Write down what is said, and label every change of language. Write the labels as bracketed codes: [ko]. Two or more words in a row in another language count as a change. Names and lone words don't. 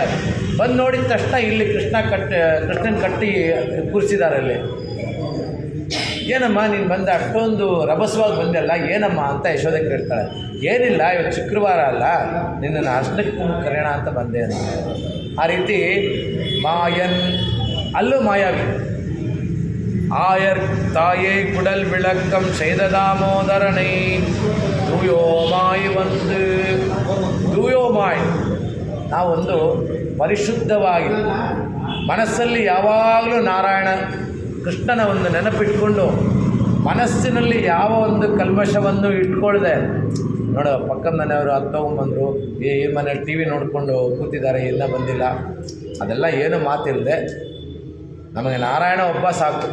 [kn] ಬಂದು ನೋಡಿದ ತಕ್ಷಣ ಇಲ್ಲಿ ಕೃಷ್ಣನ ಕಟ್ಟಿ ಕೂರಿಸಿದ್ದಾರೆ. ಅಲ್ಲಿ ಏನಮ್ಮ ನೀನು ಬಂದ ಅಷ್ಟೊಂದು ರಭಸವಾಗಿ ಬಂದಲ್ಲ ಏನಮ್ಮ ಅಂತ ಯಶೋದಕ್ಕೆ ಕೇಳ್ತಾಳೆ. ಏನಿಲ್ಲ, ಇವತ್ತು ಶುಕ್ರವಾರ ಅಲ್ಲ, ನಿನ್ನನ್ನು ಅರ್ಶನಕ್ಕೆ ಕರೆಯೋಣ ಅಂತ ಬಂದೆ ಅಂತ. ಆ ರೀತಿ ಅಲ್ಲೂ ಮಾಯಾವಿ. [ta] ஆயர் தாயை குடல் விளக்கம் செய்த தாமோதரனை தூயோமாய் வந்து தೂಯೋಮಾಯ್ ನಾವೊಂದು [kn] ಪರಿಶುದ್ಧವಾಗಿ ಮನಸ್ಸಲ್ಲಿ ಯಾವಾಗಲೂ ನಾರಾಯಣ ಕೃಷ್ಣನ ಒಂದು ನೆನಪಿಟ್ಕೊಂಡು ಮನಸ್ಸಿನಲ್ಲಿ ಯಾವ ಒಂದು ಕಲ್ಮಶವನ್ನು ಇಟ್ಕೊಳ್ದೆ, ನೋಡು ಪಕ್ಕದ ಮನೆಯವರು ಅದು ತೊಗೊಂಬಂದರು, ಈ ಮನೇಲಿ ಟಿ ವಿ ನೋಡಿಕೊಂಡು ಕೂತಿದ್ದಾರೆ, ಇನ್ನೂ ಬಂದಿಲ್ಲ, ಅದೆಲ್ಲ ಏನು ಮಾತಿಲ್ಲದೆ ನಮಗೆ ನಾರಾಯಣ ಒಬ್ಬ ಸಾಕು.